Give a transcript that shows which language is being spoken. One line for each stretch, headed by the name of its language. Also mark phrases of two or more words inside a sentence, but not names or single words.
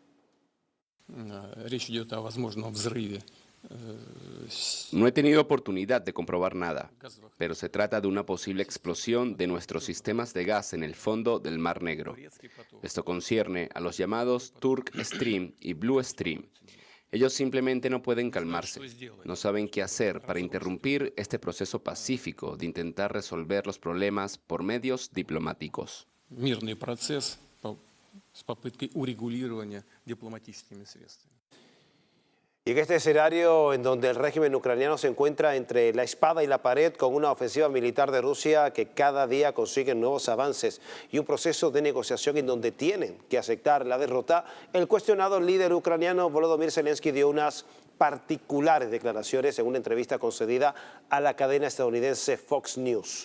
Spanish: No he tenido oportunidad de comprobar nada, pero se trata de una posible explosión de nuestros sistemas de gas en el fondo del Mar Negro. Esto concierne a los llamados Turk Stream y Blue Stream. Ellos simplemente no pueden calmarse, no saben qué hacer para interrumpir este proceso pacífico de intentar resolver los problemas por medios diplomáticos.
Russian: Мирный процесс с попыткой урегулирования дипломатическими средствами.
Spanish: Y en este escenario en donde el régimen ucraniano se encuentra entre la espada y la pared con una ofensiva militar de Rusia que cada día consigue nuevos avances y un proceso de negociación en donde tienen que aceptar la derrota, el cuestionado líder ucraniano Volodymyr Zelensky dio unas particulares declaraciones en una entrevista concedida a la cadena estadounidense Fox News.